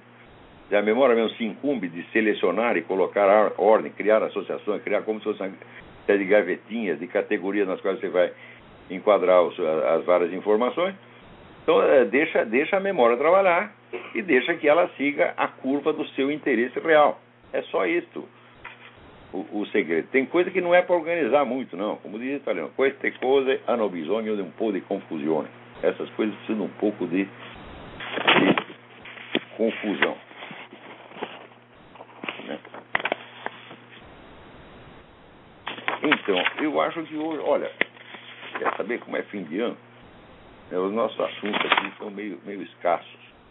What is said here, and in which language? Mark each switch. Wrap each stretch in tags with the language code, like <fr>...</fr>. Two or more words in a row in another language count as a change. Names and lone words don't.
<pt>A memória mesmo se incumbe de selecionar e colocar a ordem, criar associações, criar como se fosse uma série de gavetinhas, de categorias nas quais você vai enquadrar as várias informações. Então, deixa a memória trabalhar e deixa que ela siga a curva do seu interesse real. É só isso o segredo. Tem coisa que não é para organizar muito, não. Como diz o italiano,</pt> <it>queste cose hanno bisogno di un po' di confusione.</it> <pt>Essas coisas precisam um pouco de confusão. Né? Então, eu acho que hoje, olha, quer saber como é fim de ano? Os nossos assuntos aqui são meio escassos.</pt>